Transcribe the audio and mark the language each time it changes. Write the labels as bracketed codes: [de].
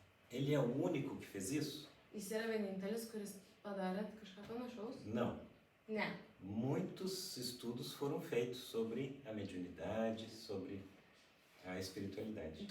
[pt] Ele é o único que fez isso? [lt] Jis yra vienintelis, kuris padarė kažką panašaus? [pt] Não. [lt] Ne. [pt] Muitos estudos foram feitos sobre a mediunidade, sobre a espiritualidade.